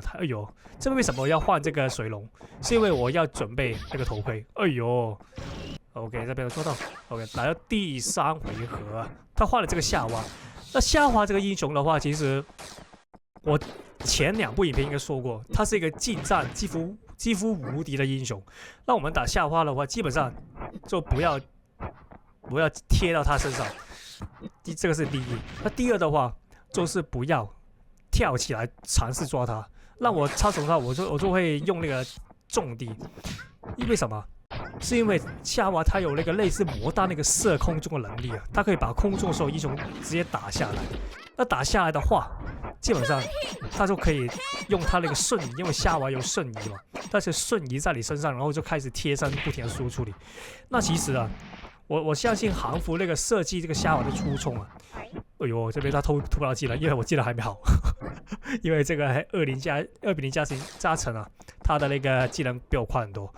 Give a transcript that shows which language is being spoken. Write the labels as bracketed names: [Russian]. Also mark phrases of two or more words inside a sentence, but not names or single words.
[Chinese] 哎呦，這為什麼要換這個水龍？是因為我要準備那個頭盔。哎呦 ，OK， 這邊有說到 ，OK， 來到第3回合，他換了這個夏娃。那夏娃這個英雄的話，其實我前2部影片應該說過，他是一個近戰幾乎無敵的英雄。那我們打夏娃的話，基本上就不要貼到他身上，這個是第一。那第二的話，就是不要跳起來嘗試抓他。讓我超雄的話，我就會用那個重敵。因為什麼？是因為夏娃他有那個類似魔彈那個射空中的能力啊，他可以把空中的所有英雄直接打下來。那打下來的話， 基本上他就可以用他那個瞬移，因為夏娃有瞬移嘛，但是瞬移在你身上，然後就開始貼身不停的輸出你。那其實啊，我相信韓服那個設計這個夏娃的初衷啊，哎呦，這邊他突不到技能，因為我技能還沒好，因為這個2比0加成啊，他的那個技能比我快很多。